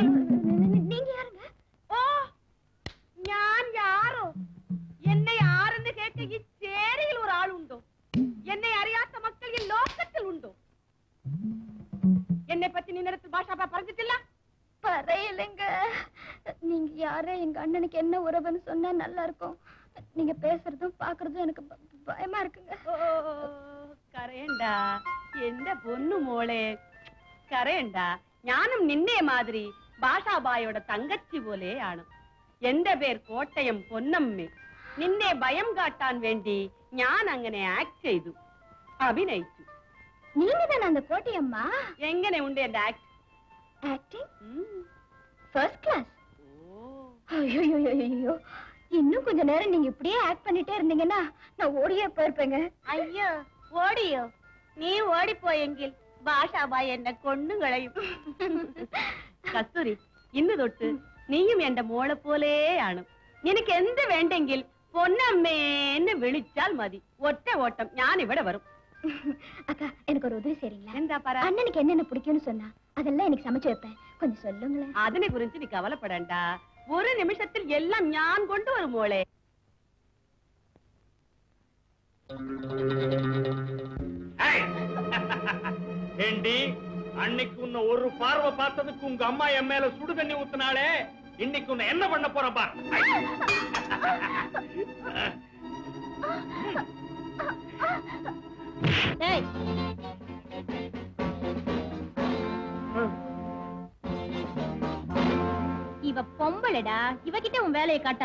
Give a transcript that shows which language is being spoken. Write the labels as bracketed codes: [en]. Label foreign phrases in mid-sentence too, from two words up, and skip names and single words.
[ta] நீங்க யாருங்க? [ml] ഓ, ഞാൻ യാരോ? എന്നെ ആരെന്ന് കേട്ട് ഈ ചേരിയിൽ ഒരാളുണ്ടോ? എന്നെ അറിയാത്ത മക്കൾ ഈ ലോകത്തിൽ ഉണ്ടോ? എന്നെ പറ്റി നീ നേരത്തെ ഭാഷാ പറഞ്ഞിട്ടില്ല? [ta] பரையிலங்க. நீங்க யாரே எங்க அண்ணனுக்கு என்ன உறவுன்னு சொன்னா நல்லா இருக்கும். நீங்க பேசுறதும் பாக்குறதும் எனக்கு பயமா இருக்குங்க. [ml] കരയണ്ട എന്റെ പൊന്നു മോളെ, കരയണ്ട. ഞാനും നിന്നെ മാതിരി ഭാഷാബായുടെ തങ്കച്ചി പോലെയാണ്. എന്റെ പേർ കോട്ടയം പൊന്നമ്മ. നിന്നെ ഭയം കാട്ടാൻ വേണ്ടി ഞാൻ അങ്ങനെ ആക്ട് ചെയ്തു, അഭിനയിച്ചു. [ta] நீங்க தானே அந்த கோட்டையம்மா? [ml] എങ്ങനെ ഉണ്ട് എന്റെ ആക്ട്? [en] acting first class. [ta] ஐயோ, இன்னும் கொஞ்ச நேரம் நீங்க இப்படியே ஆக்ட் பண்ணிட்டே இருந்தீங்கன்னா நான் ஓடியே போயிருப்பேங்க. [ml] അയ്യോ, ഓടിയോ? നീ ഓടിപ്പോയെങ്കിൽ ഭാഷാബായി എന്നെ കൊന്നുകളയും. കസ്തൂരി, ഇന്ന് തൊട്ട് നീയും എന്റെ മോളെ പോലെയാണ്. നിനക്ക് എന്ത് വേണ്ടെങ്കിൽ പൊന്നമ്മേന്ന് വിളിച്ചാൽ മതി. ഒറ്റ ഓട്ടം ഞാൻ ഇവിടെ വരും. [ta] அக்கா, எனக்கு ஒரு உதவி செய்றீங்களா? [ml] എന്താ പറ? [ta] அண்ணனுக்கு என்னென்ன பிடிக்கும்னு சொன்னா அதெல்லாம் எனக்கு சமைச்சு வைப்பேன். கொஞ்சம் சொல்லுங்களேன். [ml] അതിനെ കുറിച്ച് നീ കവലപ്പെടണ്ട. ഒരു നിമിഷത്തിൽ എല്ലാം ഞാൻ കൊണ്ടുവരും മോളെ. [ta] ஏண்டி, அன்னைக்கு உன்னை ஒரு பார்வை பார்த்ததுக்கு உங்க அம்மா என் மேல சுடு தண்ணி ஊத்துனாலே, இன்னைக்கு உன்னை என்ன பண்ண போற பார். ஏய், இவ பொம்பளடா, இவகிட்ட உன் வேலையை காட்டாத.